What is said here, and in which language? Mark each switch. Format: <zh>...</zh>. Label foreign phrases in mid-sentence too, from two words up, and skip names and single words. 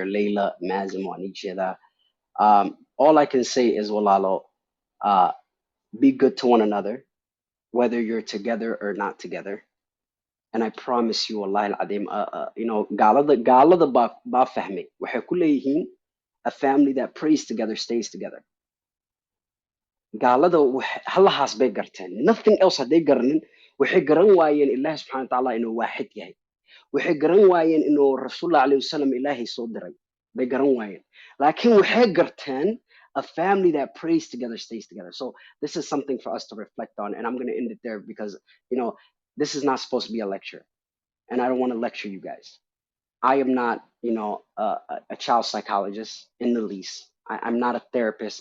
<en>Layla, Mazim, Wanicheda. All I can say is, Walalo, be good to one another, whether you're together or not together. And I promise you,</en> <ar>الله العظيم,</ar> <so>gaalada ba fahmay. Waxay ku leeyihiin</so> <en>a family that prays together stays together.</en> <so>Gaalada halahaas bay garteen.</so> <en>Nothing else hadday garanin.</en> <so>Waxay garan waayeen Ilaahi</so> <ar>سبحانه وتعالى</ar> <so>inuu waaxid yahay. Waxay garan waayeen inuu</so> <ar>رسول الله عليه وسلم</ar> <so>Ilaahay soo diray. Bay garan waayeen. Laakiin waxay garteen</so> <en>a family that prays together stays together. So this is something for us to reflect on, and I'm going to end it there because this is not supposed to be a lecture, and I don't want to lecture you guys. I am not a child psychologist in the least. I'm not a therapist.</en>